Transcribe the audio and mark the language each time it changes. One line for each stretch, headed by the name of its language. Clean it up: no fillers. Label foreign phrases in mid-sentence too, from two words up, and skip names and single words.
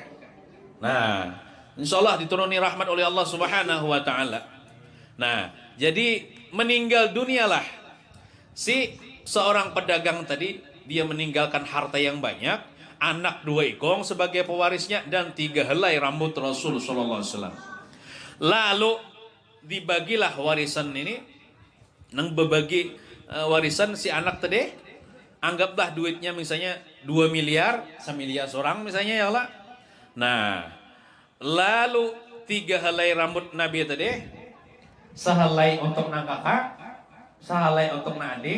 Banjar: Nah,
Arabic: insya Allah
Banjar: dituruni rahmat oleh Allah
Arabic: Subhanahu wa taala.
Banjar: Nah, jadi meninggal dunialah si seorang pedagang tadi, dia meninggalkan harta yang banyak, anak 2 ikong sebagai pewarisnya dan 3 helai rambut Rasul
Arabic: sallallahu alaihi wasallam.
Banjar: Lalu dibagilah warisan ini, nang berbagi warisan si anak tadi. Anggaplah duitnya misalnya 2 miliar, 1 miliar seorang misalnya
Arabic: ya Allah.
Banjar: Nah, lalu 3 helai rambut Nabi tadi, sehelai untuk nang kakak, sehelai untuk nang adik.